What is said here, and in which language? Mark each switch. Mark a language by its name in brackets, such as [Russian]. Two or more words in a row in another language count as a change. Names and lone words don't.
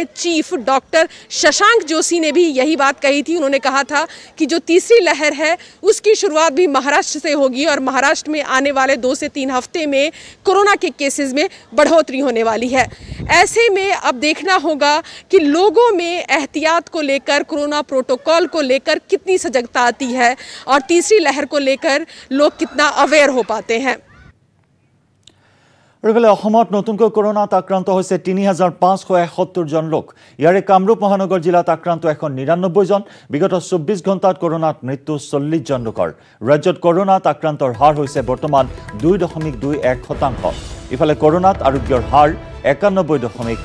[Hindi] चीफ डॉक्टर शशांक जोशी ने भी यही बात कही थी उन्होंने कहा था कि जो तीसरी लहर है उसकी शुरुआत भी महाराष्ट्र से होगी और महाराष्ट्र में आने वाले 2 से 3 हफ्ते में कोरोना के केसेस में बढ़ोतरी होने वाली है ऐसे में अब देखना होगा कि लोगों में एहतियात को लेकर कोरोना प्रोटोकॉल को लेकर कितनी सजगता आती है और तीसरी लहर को लेकर लोग कितना अवेयर हो पाते हैं [Assamese] অসমত নতুনকৈ কৰোনাত আক্ৰান্ত হৈছে 3571 জন লোক ইয়াৰে কামৰূপ মহানগৰ জিলাত আক্ৰান্ত 199 জন বিগত 24 ঘণ্টাত কৰোনাত মৃত্যু 40 জন লোকৰ ৰাজ্যত কৰোনাত আক্ৰান্তৰ হাৰ হৈছে বৰ্তমান 2.21% ইফালে কৰোনাত আৰোগ্যৰ